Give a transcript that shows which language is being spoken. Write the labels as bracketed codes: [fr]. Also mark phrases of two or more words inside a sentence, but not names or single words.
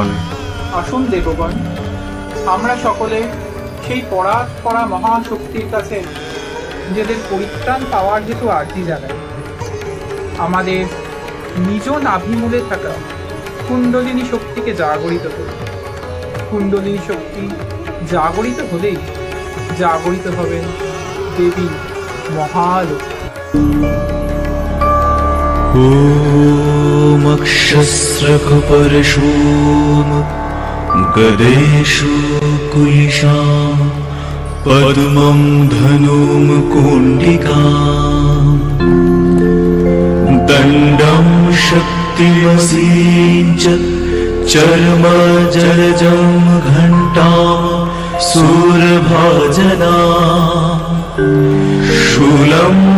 [bn] আসুন দেবগণ, আমরা সকলে সেই পরা মহাশক্তির কাছে নিজেদের পরিত্রাণ পাওয়ার যেহেতু আর্জি জানাই। আমাদের নিজ নাভিমূলে থাকা কুণ্ডলিনী শক্তিকে জাগরিত করি। কুণ্ডলিনী শক্তি জাগরিত হলেই জাগরিত হবেন দেবী মহালক্ষ্মী। [sa] ॐ अक्षस्रकपरशूम गदेषु कुलिशां पद्मं धनुं कुण्डिकां दण्डं शक्तिमसीञ्च चर्मजलजं घण्टां सूरभाजना शूलं